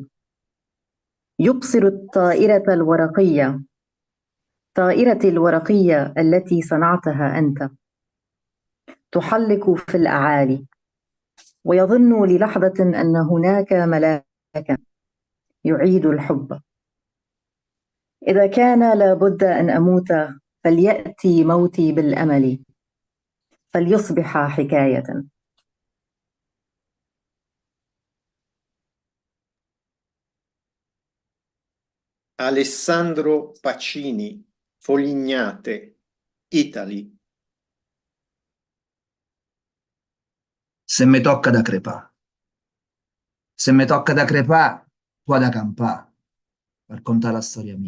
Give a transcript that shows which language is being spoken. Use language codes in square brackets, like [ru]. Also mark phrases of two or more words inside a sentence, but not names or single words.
[ar] يبصر الطائرة الورقية، طائرتي الورقية التي صنعتها أنت، تحلق في الأعالي، ويظن للحظة أن هناك ملاكا يعيد الحب. إذا كان لابد أن أموت فليأتي موتي بالأمل، فليصبح حكاية. [en] Alessandro Pacini, Folignate, Italy. [it] Se mi tocca da crepà, se mi tocca da crepà, qua da campà, per contare la storia mia.